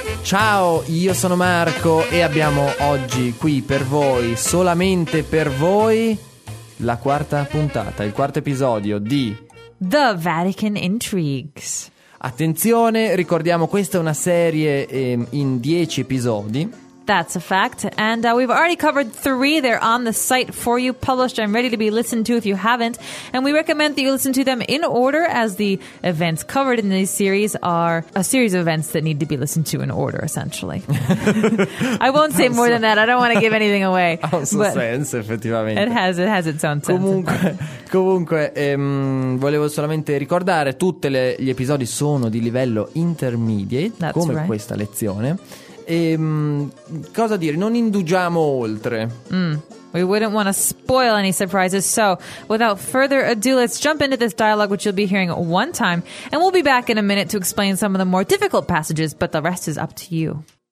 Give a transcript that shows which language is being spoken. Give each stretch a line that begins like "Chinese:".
Italian: Ciao, io sono Marco e abbiamo oggi qui per voi, solamente per voi, la quarta puntata, il quarto episodio di
English: The Vatican Intrigues.
Italian: Attenzione, ricordiamo, questa è una serie in 10 episodi.
English: That's a fact. And we've already covered 3. They're on the site for you, published and ready to be listened to if you haven't. And we recommend that you listen to them in order, as the events covered in these series are a series of events that need to be listened to in order, essentially. I won't say more than that. I don't want to give anything away.
Italian: Ha un suo senso, effettivamente.
English: It has its own sense.
Italian: Comunque, volevo solamente ricordare, tutte le, gli episodi sono di livello intermediate.
English: That's
Italian: come
English: right.
Italian: Questa lezione. E, cosa dire, non indugiamo oltre.
English: We wouldn't want to spoil any surprises. So, without further ado, let's jump into this dialogue, which you'll be hearing one time. And we'll be back in a minute to explain some of the more difficult passages, but the rest is up to you.